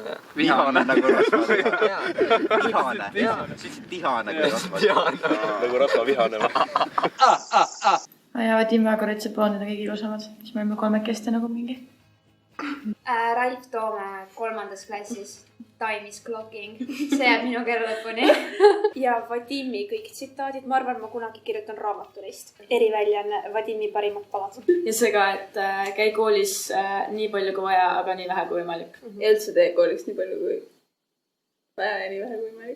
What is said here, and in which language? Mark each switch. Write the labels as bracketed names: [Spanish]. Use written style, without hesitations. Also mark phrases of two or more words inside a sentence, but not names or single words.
[Estonian] Vihane nagu rasvatihane. Tihane. Tihane kui rasvatihane. Nagu rasvavihane. Ja Vadim väga retsepoonid on kõige ilusamad. Siis me olime 3 nagu mingi. Ralf Toome 3. klassis. [English] time is clocking. [Estonian] See jääb minu kõrvalepuni. Ja Vadimi kõik tsitaadid. Ma arvan, ma kunagi kirjutan raamatu neist. Eriväljaanne Vadimi parimad palad. Ja see ka, et käi koolis nii palju kui vaja, aga nii vähe kui võimalik. Ja üldse tee koolis nii palju kui vaja ja nii vähe kui võimalik.